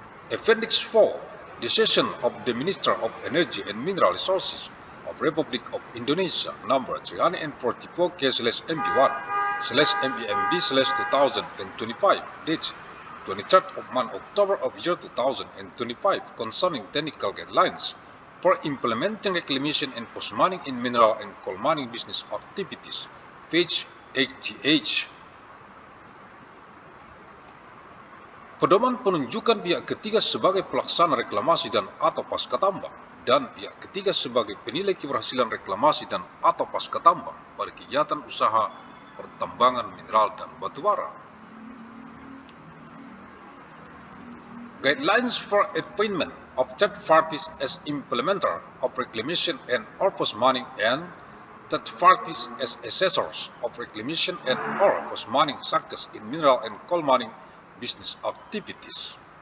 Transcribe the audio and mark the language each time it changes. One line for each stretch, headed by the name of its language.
English: Appendix 4, Decision of the Minister of Energy and Mineral Resources of Republic of Indonesia number 344/MB1/MEMB/2025 date 23rd of month October of year 2025 concerning technical guidelines for implementing reclamation and post-mining in mineral and coal mining business activities, page 80H.
Indonesian: Pedoman penunjukan pihak ketiga sebagai pelaksana reklamasi dan atau pasca tambang dan pihak ketiga sebagai penilai keberhasilan reklamasi dan atau pasca tambang pada kegiatan usaha pertambangan mineral dan batubara.
English: Guidelines for appointment of third parties as implementer of reclamation and or post-mining and third parties as assessors of reclamation and or post-mining success in mineral and coal mining business activities.